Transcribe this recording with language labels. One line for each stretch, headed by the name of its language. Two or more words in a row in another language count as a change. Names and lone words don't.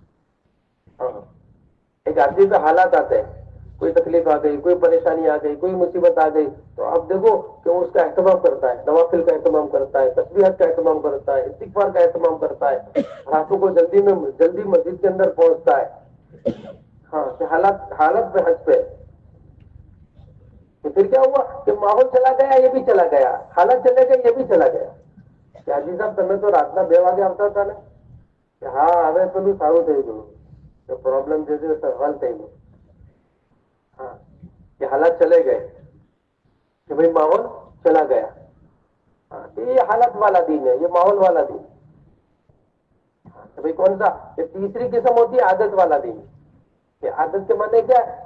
Urdu: ایک آدمی پہ حالات آتے ہیں، کوئی تکلیف آ گئی، کوئی پریشانی آ گئی، کوئی مصیبت آ گئی، تو آپ دیکھو کہ وہ اس کا اہتمام کرتا ہے، نوافل کا اہتمام کرتا ہے، تسبیحات کا اہتمام کرتا ہے، استغفار کا اہتمام کرتا ہے، راتوں کو جلدی مسجد کے اندر پہنچتا ہے. ہاں کہ حالت پہ حج پہ. تو پھر کیا ہوا کہ ماحول چلا گیا، یہ بھی چلا گیا، حالت چلے گئے، یہ بھی چلا گیا. کہ حاجی صاحب تمہیں تو رات میں 2
Gujarati: વાગે આવતા હતા ને
Urdu: کہ ہاں
Gujarati: હવે પેલું સારું થઈ ગયું،
Urdu: تو پرابلم جو ہے حل
Gujarati: થઈ ગયું.
Urdu: ہاں کہ حالات چلے گئے، کہ بھائی ماحول چلا گیا. ہاں تو یہ حالت والا دین ہے، یہ ماحول والا دین. کہ بھائی کون سا؟ یہ تیسری قسم ہوتی ہے عادت والا دین. کہ عادت کے معنی کیا ہے؟